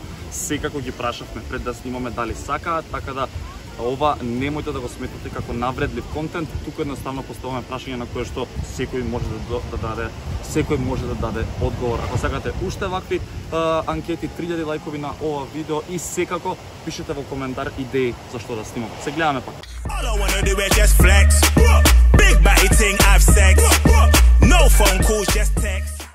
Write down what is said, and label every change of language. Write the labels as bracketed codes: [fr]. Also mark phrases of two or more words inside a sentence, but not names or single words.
[mk] Секако ги прашавме пред да снимаме дали сакаат, така да ова немојте да го сметате како навредлив контент. Туку едноставно поставаме прашање на кое што секој може да даде одговор. Ако сакате уште вакви анкети, 3000 лајкови на ова видео и секако пишете во коментар идеи за што да снимам. Се гледаме пак. [en] All I wanna do is just flex. Big body thing, I've sex. No phone calls, just text.